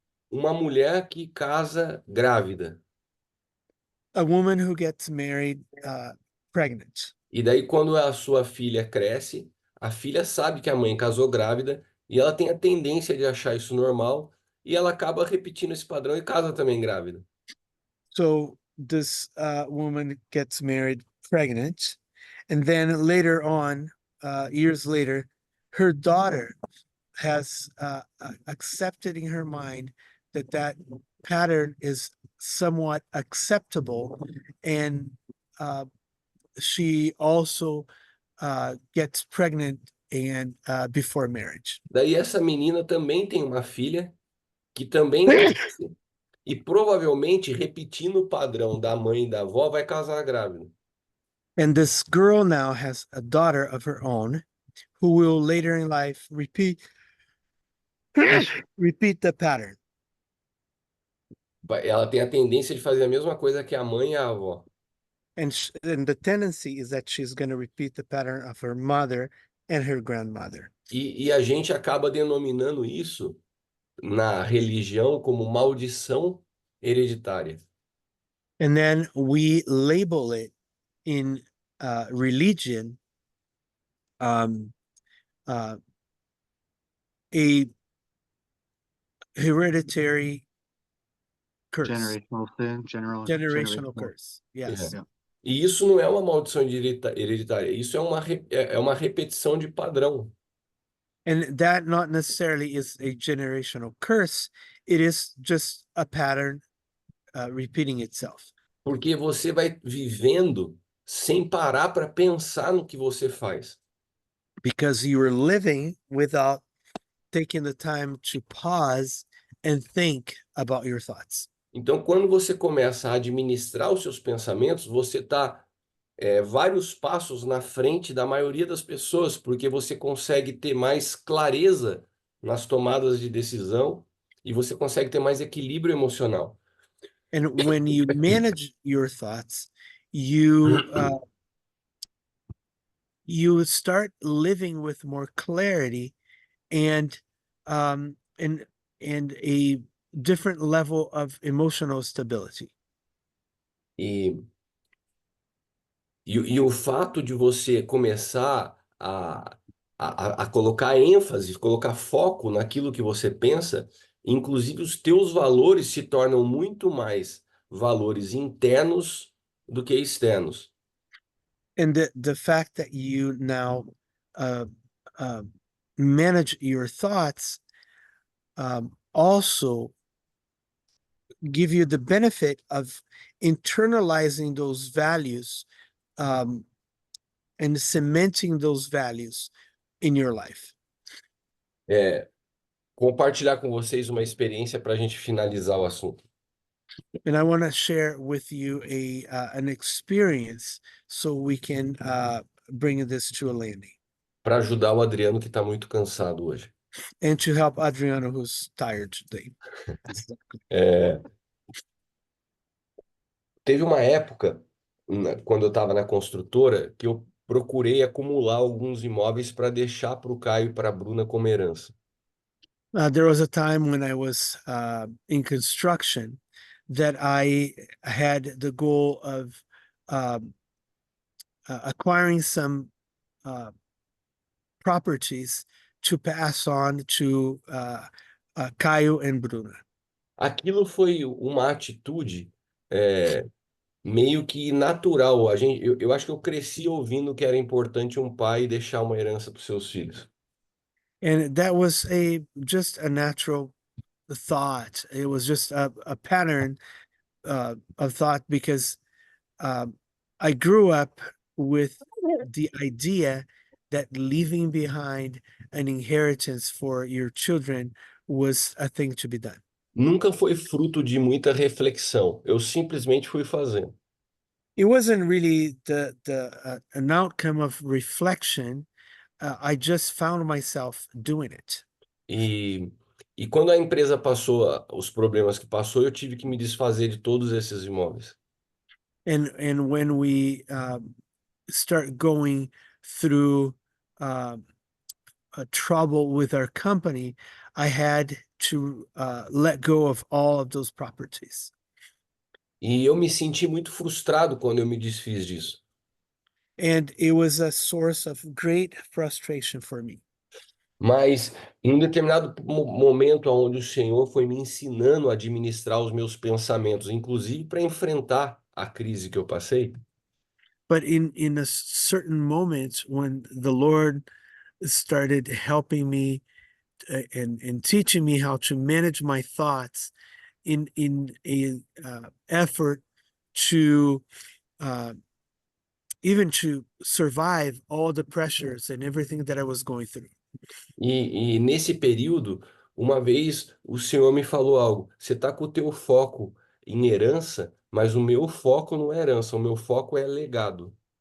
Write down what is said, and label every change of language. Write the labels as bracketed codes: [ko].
[pt] Uma mulher que casa grávida. [en] A woman who gets married pregnant. [pt] E daí, quando a sua filha cresce, a filha sabe que a mãe casou grávida e ela tem a tendência de achar isso normal e ela acaba repetindo esse padrão e casa também grávida. [en] So this woman gets married pregnant, and then later on, years later, her daughter has accepted in her mind that pattern is somewhat acceptable, and she also gets pregnant and before marriage. [pt] Daí essa menina também tem uma filha que também cresce e provavelmente repetindo o padrão da mãe e da avó vai casar grávida. [en] And this girl now has a daughter of her own who will later in life repeat the pattern. [pt] Ela tem a tendência de fazer a mesma coisa que a mãe e a avó. [en] And the tendency is that she's going to repeat the pattern of her mother and her grandmother. [pt] E a gente acaba denominando isso na religião como maldição hereditária. [en] And then we label it in religion a hereditary curse. Generational sin, Generational curse. Yes. [pt] É. E isso não é uma maldição hereditária, isso é uma repetição de padrão. [en] And that not necessarily is a generational curse, it is just a pattern repeating itself. [pt] Porque você vai vivendo sem parar para pensar no que você faz. [en] Because you are living without taking the time to pause and think about your thoughts. [pt] Então, quando você começa a administrar os seus pensamentos, você está vários passos na frente da maioria das pessoas, porque você consegue ter mais clareza nas tomadas de decisão e você consegue ter mais equilíbrio emocional. [en] And when you manage your thoughts, you start living with more clarity and a different level of emotional stability. [pt] E o fato de você começar a colocar ênfase, colocar foco naquilo que você pensa, inclusive os teus valores se tornam muito mais valores internos do que externos. [en] And the fact that you now manage your thoughts also give you the benefit of internalizing those values and cementing those values in your life. [pt] Compartilhar com vocês uma experiência para a gente finalizar o assunto. [en] And I want to share with you an experience so we can bring this to a landing. [pt] Para ajudar o Adriano que está muito cansado hoje. [en] and to help Adriano, who's tired today. [pt] É, teve uma época, quando eu estava na construtora, que eu procurei acumular alguns imóveis para deixar para o Caio e para a Bruna como herança. [en] There was a time when I was in construction that I had the goal of acquiring some properties to pass on to Caio and Bruna. [pt] Aquilo foi uma atitude meio que natural. Eu acho que eu cresci ouvindo que era importante um pai deixar uma herança para os seus filhos. [en] And that was just a natural thought. It was just a pattern of thought because I grew up with the idea that leaving behind an inheritance for your children was a thing to be done. [pt] Nunca foi fruto de muita reflexão. Eu simplesmente fui fazendo. [en] It wasn't really an outcome of reflection. I just found myself doing it. [pt] E, e quando a empresa passou os problemas que passou, eu tive que me desfazer de todos esses imóveis. [en] And when we start going through a trouble with our company, I had to let go of all of those properties. [pt] E eu me senti muito frustrado quando eu me desfiz disso. [en] And it was a source of great frustration for me. [pt] Mas em um determinado momento onde o Senhor foi me ensinando a administrar os meus pensamentos, inclusive para enfrentar a crise que eu passei, [en] But in a certain moment when the Lord started helping me and teaching me how to manage my thoughts in a effort to even to survive all the pressures and everything that I was going through. [pt] e nesse período, uma vez o Senhor me falou algo: você está com o teu foco em herança, mas o meu foco não é herança, o meu foco é legado.